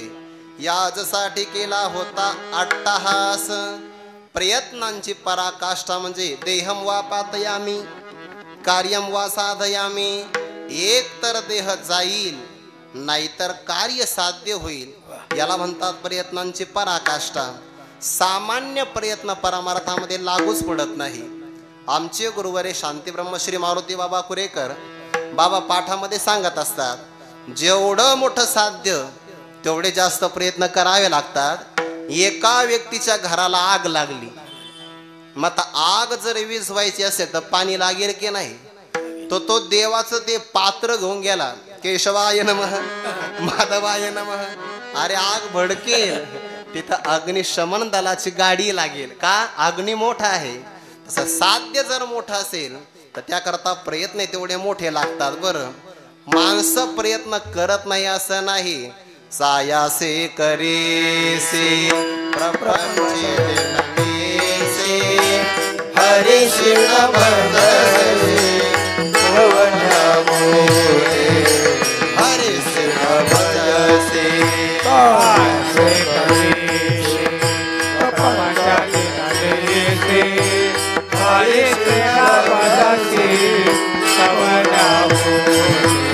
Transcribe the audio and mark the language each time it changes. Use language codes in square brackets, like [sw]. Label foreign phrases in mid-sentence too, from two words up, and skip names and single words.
[mr] यासाठी केला होता अट्टहास. प्रयत्नांची पराकाष्ठा म्हणजे [sa] देहम वा पातयामी कार्यम वा साधयामी. [mr] एक तर देह जाईल नाहीतर कार्य साध्य होईल, याला म्हणतात प्रयत्नांची पराकाष्ठा. सामान्य प्रयत्न परमार्थामध्ये लागूच पडत नाही. आमचे गुरुवारे शांती ब्रह्मश्री मारुती बाबा कुरेकर बाबा पाठामध्ये सांगत असतात, जेवढं मोठं साध्य तेवढे जास्त प्रयत्न करावे लागतात. एका व्यक्तीच्या घराला आग लागली, मग आग जर विझवायची असेल तर पाणी लागेल की नाही. तो देवाचं ते पात्र घेऊन गेला, [sa] केशवाय नमः माधवाय नमः. [mr] अरे आग भडकेल, तिथं अग्निशमन दलाची गाडी लागेल का, अग्नी मोठा आहे. तसं साध्य जर मोठं असेल तर त्याकरता प्रयत्न तेवढे मोठे लागतात. बरं, माणसं प्रयत्न करत नाही असं नाही. सायासे करेसे प्रपंचे नमेसे, हरिषि भजसे भवना मोरे, हरिषि भजसे कासे करेसे प्रपंचाचे नमेसे, हरिषि भजसे भवना मोरे.